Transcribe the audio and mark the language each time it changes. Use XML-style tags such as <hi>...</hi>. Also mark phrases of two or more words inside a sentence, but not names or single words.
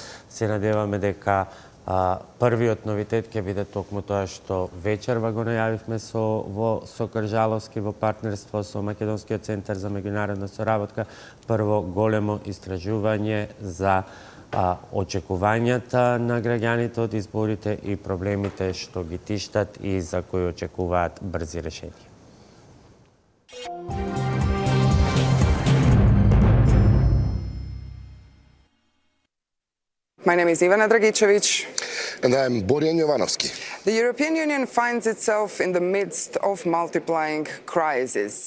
<mk>Се надеваме дека првиот новитет ќе биде токму тоа што вечерва го најавивме со Кржаловски во партнерство со Македонскиот центар за меѓународна соработка. Прво големо истражување за очекувањата на граѓаните од изборите и проблемите што ги тиштат и за кои очекуваат брзи решенија.</mk> <en>My name is Ivana Dragičević. And I am Boријан Јовановски. The European Union finds itself in the midst of multiplying crises.</en>